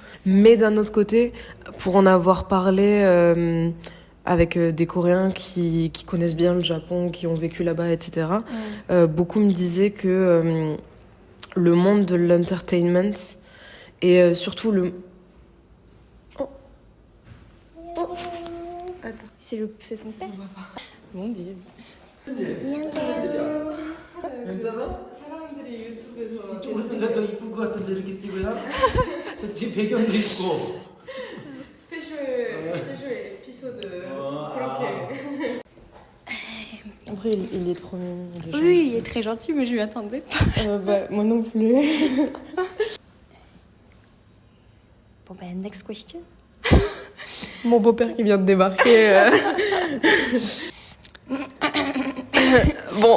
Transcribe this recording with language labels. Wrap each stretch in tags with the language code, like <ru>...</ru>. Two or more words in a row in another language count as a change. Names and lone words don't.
<fr>Mais d'un autre côté, pour en avoir parlé avec des Coréens qui connaissent bien le Japon, qui ont vécu là-bas, etc., beaucoup me disaient que le monde de l'entertainment et surtout le... C'est son père. Mon Dieu.</fr> <ko>괜찮아? 사람들이 유튜브에서 쭈글쭈글 더 이쁠 것 같은데 이렇게 찍으면? 저 뒤에 배경도 있고.</ko> <en>special episode 아.</en> <ko>그렇게</ko> <fr>Après, il est trop mignon. Oui, il est très gentil, mais je lui attendais pas. Moi non plus. Bon, ben,</fr> <en>next question.</en> <fr>Mon beau-père qui vient de débarquer. Bon.</fr>